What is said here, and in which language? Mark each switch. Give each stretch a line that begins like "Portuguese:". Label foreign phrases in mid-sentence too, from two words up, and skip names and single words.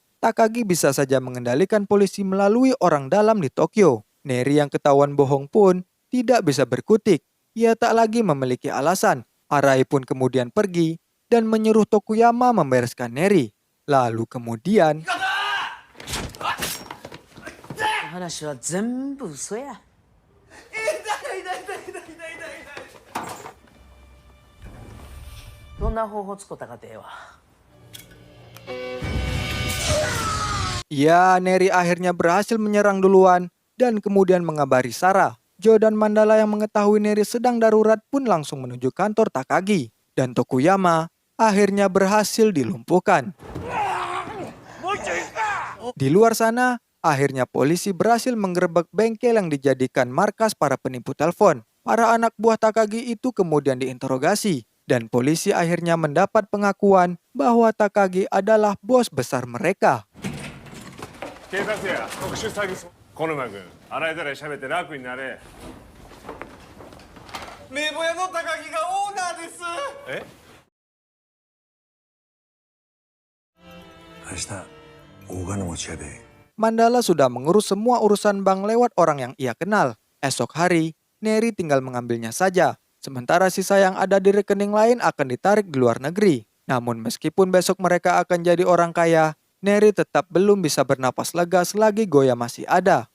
Indonesian: Takagi bisa saja mengendalikan polisi melalui orang dalam di Tokyo. Neri yang ketahuan bohong pun tidak bisa berkutik. Ia tak lagi memiliki alasan. Arai pun kemudian pergi dan menyuruh Tokuyama membereskan Neri. Lalu kemudian
Japanese: 話は全部嘘や。どんな方法使ったかてえわ。
Indonesian: Ya, Neri akhirnya berhasil menyerang duluan dan kemudian mengabari Sarah. Joe dan Mandala yang mengetahui Neri sedang darurat pun langsung menuju kantor Takagi. Dan Tokuyama akhirnya berhasil dilumpuhkan. Di luar sana, akhirnya polisi berhasil menggerebek bengkel yang dijadikan markas para penipu telepon. Para anak buah Takagi itu kemudian diinterogasi. Dan polisi akhirnya mendapat pengakuan bahwa Takagi adalah bos besar mereka.
Japanese: 警察や特殊詐欺小沼君洗いざらい喋って楽になれ。名簿屋の高木がオーナーです。え？明日大金持ちやで。
Indonesian: Mandala sudah mengurus semua urusan bank lewat orang yang ia kenal. Esok hari, Neri tinggal mengambilnya saja. Sementara sisa yang ada di rekening lain akan ditarik di luar negeri. Namun meskipun besok mereka akan jadi orang kaya, Neri tetap belum bisa bernapas lega selagi Goya masih ada.